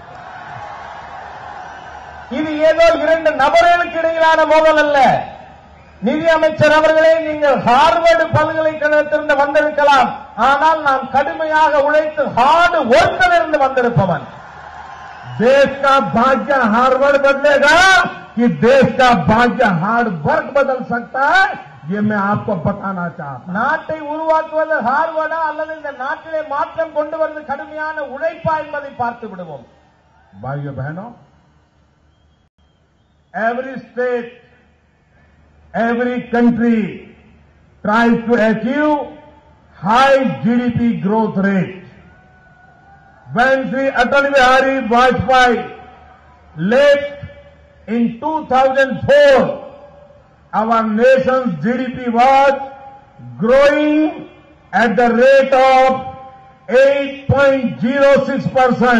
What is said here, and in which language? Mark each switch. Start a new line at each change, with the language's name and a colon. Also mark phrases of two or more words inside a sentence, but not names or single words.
Tamil: இது ஏதோ இரண்டு நபர்களுக்கு இடையிலான மோதல் அல்ல. நிதி அமைச்சர் அவர்களே, நீங்கள் ஹார்வர்டு பல்கலைக்கழகத்திலிருந்து வந்திருக்கலாம், ஆனால் நான் கடுமையாக உழைத்து
English: hard work
Tamil: வந்திருப்பவன்.
Hindi: देश का भाग्य हार्वर्ड बदलेगा कि देश का भाग्य
English: hard work
Hindi: बदल सकता है, ये मैं आपको बताना चाहता हूं।
Tamil: நாட்டை உருவாக்குவது ஹார்வர்டா அல்லது இந்த நாட்டிலே மாற்றம் கொண்டு வருவது கடுமையான உழைப்பா என்பதை பார்த்து விடுவோம்.
Hindi: भाइयों बहनों,
English: every state, every country tries to achieve high GDP growth rate. When Sri Atal Bihari Vajpayee left in 2004, our nation's GDP was growing at the rate of 8.06%.